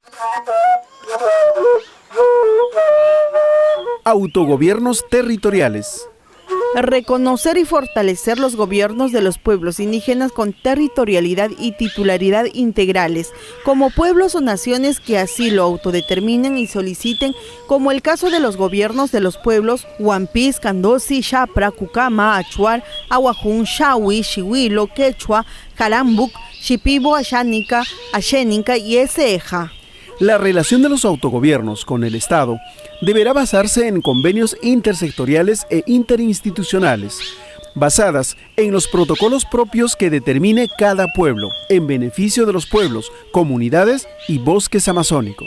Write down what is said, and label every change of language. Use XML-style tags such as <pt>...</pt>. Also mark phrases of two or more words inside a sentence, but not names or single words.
<es>Autogobiernos territoriales. Reconocer y fortalecer los gobiernos de los pueblos indígenas con territorialidad y titularidad integrales, como pueblos o naciones que así lo autodeterminen y soliciten, como el caso de los gobiernos de los pueblos Huampis, Candosi, Chapra, Cucama, Achuar, Aguajún, Shawi, Xihuilo, Quechua, Carambuc, Shipibo, Axánica, Axénica y Eseja. La relación de los autogobiernos con el Estado deberá basarse en convenios intersectoriales e interinstitucionales, basadas en los protocolos propios que determine cada pueblo, en beneficio de los pueblos, comunidades y bosques amazónicos.</es>